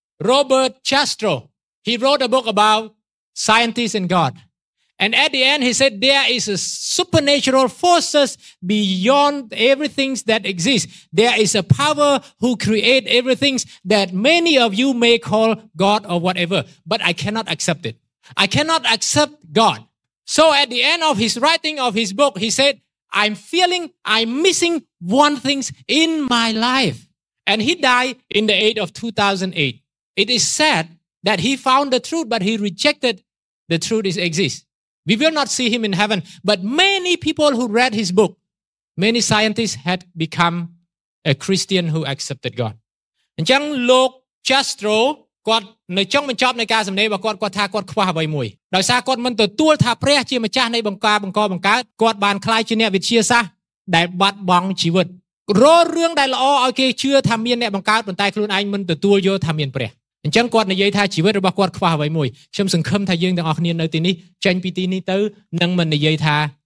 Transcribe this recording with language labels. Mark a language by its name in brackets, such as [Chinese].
[English] Robert Chastro he wrote a book about scientists and God and at the end he said there is a supernatural forces beyond everything that exists there is a power who create everything that many of you may call God or whatever but I cannot accept itI cannot accept God. So at the end of his writing of his book, he said, I'm missing one thing in my life. And he died in the age of 2008. It is said that he found the truth, but he rejected the truth it exists. We will not see him in heaven. But many people who read his book, many scientists had become a Christian who accepted God. And young [Khmer] Lok Chastro,គាត់នៅចុងបញ្ចប់នៃការសម្ដែងរបស់គាត់គាត់ថាគាត់ខ្វះអ្វីមួយដោយសារគាត់មិនទទួលថាព្រះជាម្ចាស់នៃបង្ការបង្កបង្កើតគាត់បានក្លាយជាអ្នកវិទ្យាសាស្ត្រដែលបាត់បង់ជីវិតរាល់រឿងដែលល្អឲ្យគេជឿថាមានអ្នកបង្កើតប៉ុន្តែខ្លួនឯងមិនទទួលយកថាមានព្រះអញ្ចឹងគាត់និយាយថាជីវិតរបស់គាត់ខ្វះអ្វីមួយខ្ញុំសង្ឃឹមថាយើងទាំងអស់គ្នានៅទីនេះចេញពីទីនេះទៅនឹងមិននិយាយថា